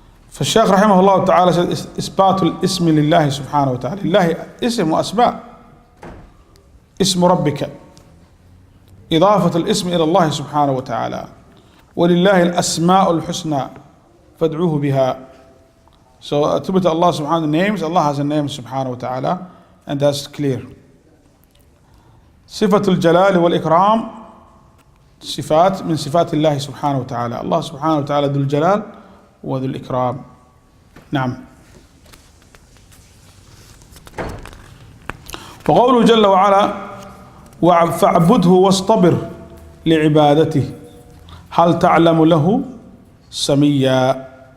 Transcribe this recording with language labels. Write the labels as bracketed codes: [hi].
[ar] فالشيخ رحمه الله تعالى said إثبات الاسم لله سبحانه وتعالى. لله اسم وأسماء. اسم ربك إضافة الاسم إلى الله سبحانه وتعالى. ولله الأسماء الحسنى فادعوه بها. [en] So attribute to Allah subhanahu wa ta'ala names. Allah has a name subhanahu wa ta'ala, and that's clear. [ar] صفة الجلال والإكرام صفات من صفات الله سبحانه وتعالى. الله سبحانه وتعالى ذو الجلال وذو الإكرام. نعم. وقوله جل وعلا فاعبده واصطبر لعبادته هل تعلم له سميا.